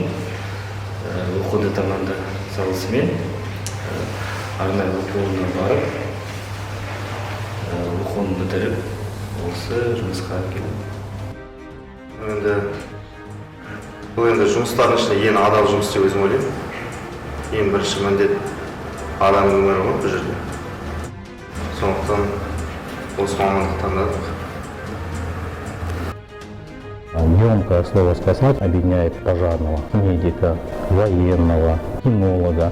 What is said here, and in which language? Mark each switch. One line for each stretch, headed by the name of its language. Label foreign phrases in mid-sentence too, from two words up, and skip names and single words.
Kazakh: Оқуды тамамда салысымен арнайы оқу орнына барып, оқуын бітіріп, осы жұмысқа келдім. Бұл енді жұмыстардың ішінде ең адал жұмыс деп өзім ойлаймын. Ең бірінші міндет адамның өмірі ғой бұл жерде. Сондықтан осы мамандықты таңдадық.
Russian: Емкое слово «спасать» объединяет пожарного, медика, военного, кинолога.